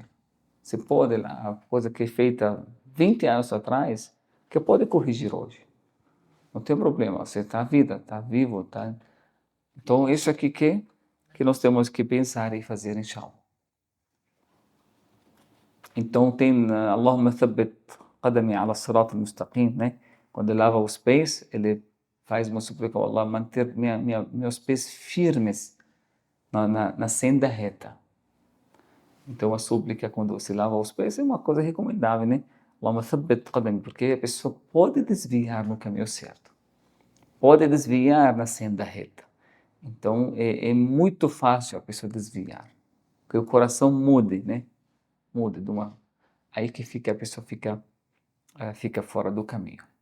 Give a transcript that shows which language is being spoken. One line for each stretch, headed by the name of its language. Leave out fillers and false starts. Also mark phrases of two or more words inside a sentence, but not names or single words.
Portuguese: Você pode, a coisa que é feita 20 anos atrás, que pode corrigir hoje. Não tem problema, você está vida, está vivo, tá. Então, isso aqui que nós temos que pensar e fazer, inshallah. Então, tem
Arabic: اللهم ثبت قدمي على صراط المستقيم,
Portuguese: né? Quando ele lava os pés, ele faz uma súplica, Allah, manter meus pés firmes na senda reta. Então, a súplica, quando você lava os pés, é uma coisa recomendável, né?
Arabic: اللهم ثبت قدمي,
Portuguese: porque a pessoa pode desviar no caminho certo, pode desviar na senda reta. Então, é muito fácil a pessoa desviar, porque o coração mude, né? Mude aí que a pessoa fica fora do caminho.